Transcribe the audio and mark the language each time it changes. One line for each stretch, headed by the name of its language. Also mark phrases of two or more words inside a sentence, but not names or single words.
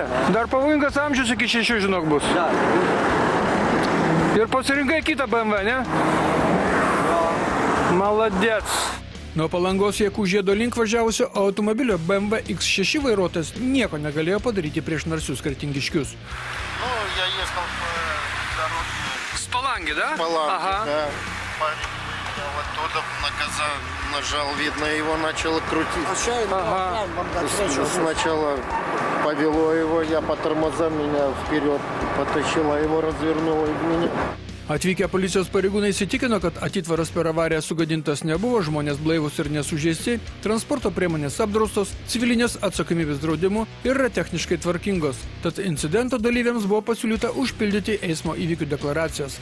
Lithuanian: Dar pavojingas amžius iki 6, žinok, bus. Ir pasirinkai kitą BMW, ne? Maladėts. Nuo Palangos Jakų žiedo link važiavusio automobilio BMW X6 vairuotojas nieko negalėjo padaryti prieš narsius kretingiškius.
Russian: Ну, я ехал по дороге. С Паланги, да? Паланги, Ага. да. Парень выехал оттуда, на газа нажал, видно, его начало крутить. Ага. Сначала повело его, я по тормозам, меня вперед потащила, его развернуло и меня.
Lithuanian: Atvykę policijos pareigūnai įsitikino, kad atitvaras per avariją sugadintas nebuvo, žmonės blaivus ir nesužeisti, transporto priemonės apdraustos, civilinės atsakomybės draudimu ir yra techniškai tvarkingos. Tad incidento dalyviams buvo pasiūlyta užpildyti eismo įvykių deklaracijas.